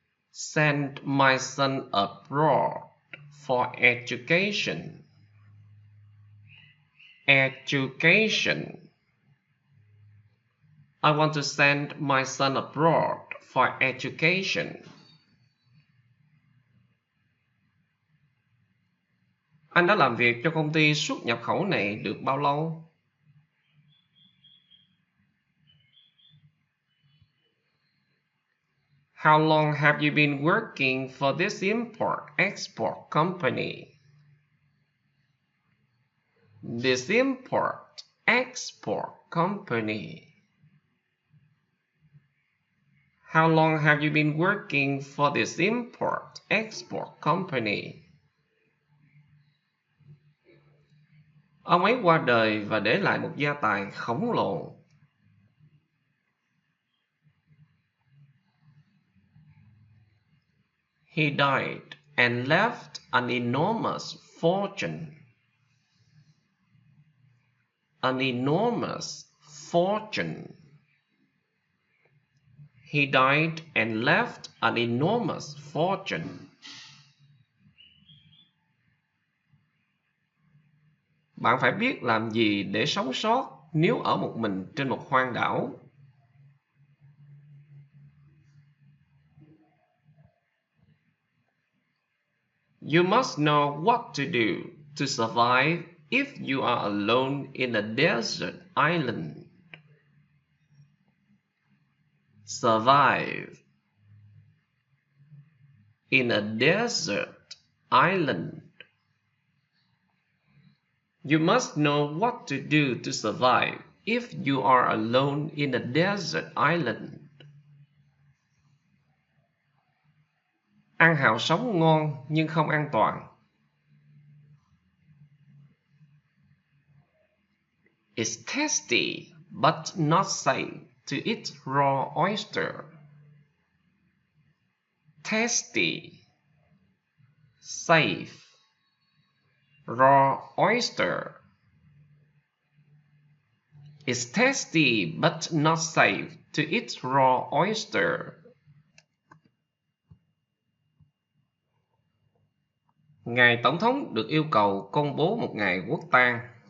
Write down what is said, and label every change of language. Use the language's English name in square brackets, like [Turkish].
[English] Send my son abroad for education. Education. I want to send my son abroad for education. [Vietnamese] Anh đã làm việc cho công ty xuất nhập khẩu này được bao lâu? [English] How long have you been working for this import-export company? This import-export company. How long have you been working for this import-export company? [Vietnamese] Ông ấy qua đời và để lại một gia tài khổng lồ. [English] He died and left an enormous fortune. An enormous fortune. He died and left an enormous fortune. [Vietnamese] Bạn phải biết làm gì để sống sót nếu ở một mình trên một hoang đảo. [English] You must know what to do to survive if you are alone in a desert island. Survive. In a desert island. You must know what to do to survive if you are alone in a desert island. [Vietnamese] Ăn hàu sống ngon nhưng không an toàn. [English] It's tasty but not safe to eat raw oyster. Tasty. Safe. Raw oyster. It's tasty but not safe to eat raw oyster. [Vietnamese] Ngài Tổng thống được yêu cầu công bố một ngày quốc tang.